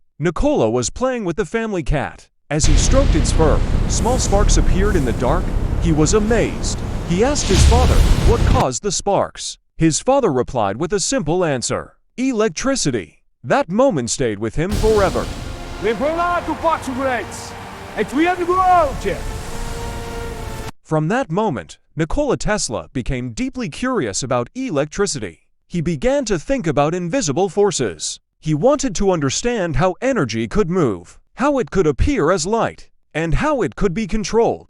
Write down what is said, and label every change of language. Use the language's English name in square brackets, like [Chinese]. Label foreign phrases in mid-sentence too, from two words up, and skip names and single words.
[English] Nikola was playing with the family cat. As he stroked its fur, small sparks appeared in the dark. He was amazed. He asked his father what caused the sparks. His father replied with a simple answer: electricity. That moment stayed with him forever. Benvenuto Portuguese. E tu je grootje. From that moment, Nikola Tesla became deeply curious about electricity. He began to think about invisible forces. He wanted to understand how energy could move, how it could appear as light, and how it could be controlled.